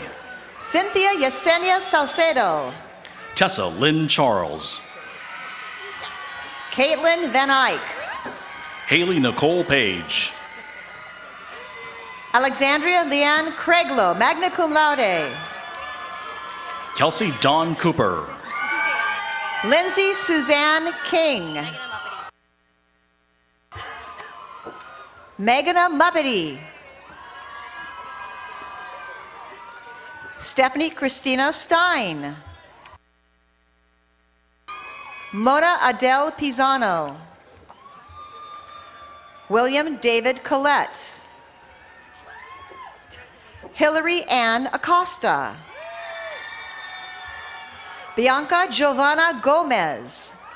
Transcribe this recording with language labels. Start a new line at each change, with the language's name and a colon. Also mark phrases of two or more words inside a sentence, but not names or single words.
English: Cynthia Yesenia Salcedo. Tessa Lynn Charles. Caitlin Van Eyck. Haley Nicole Page. Alexandria Leanne Craiglow,
Latin: magna cum laude.
English: Kelsey Dawn Cooper. Lindsay Suzanne King. Meghana Muppety. Stephanie Christina Stein. Mona Adele Pisano. William David Collette. Hillary Ann Acosta. Bianca Giovanna Gomez.